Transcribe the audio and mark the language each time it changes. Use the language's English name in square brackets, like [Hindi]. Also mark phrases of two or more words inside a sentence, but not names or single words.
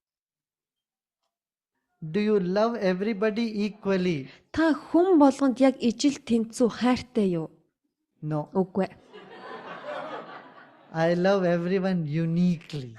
[English] Do you love everybody equally? [Mongolian] Та хүн болгонд яг ижил тэнцүү хайртай юу? [English] No. [Mongolian] Үгүй. [English] I love everyone uniquely.